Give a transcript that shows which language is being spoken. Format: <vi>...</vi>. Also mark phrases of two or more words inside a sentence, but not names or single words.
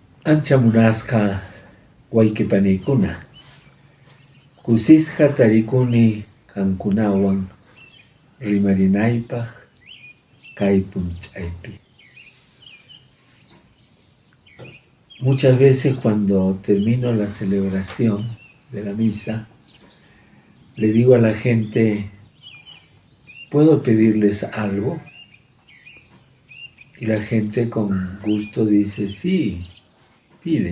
<qu>Ancha munasqa wayqipanikuna, kusisqa tarikuni kankunawan rimarinaypaq kay punch'aypi.</qu> <es>Muchas veces cuando termino la celebración de la misa, le digo a la gente, ¿puedo pedirles algo? Y la gente con gusto dice, sí, pide.</es>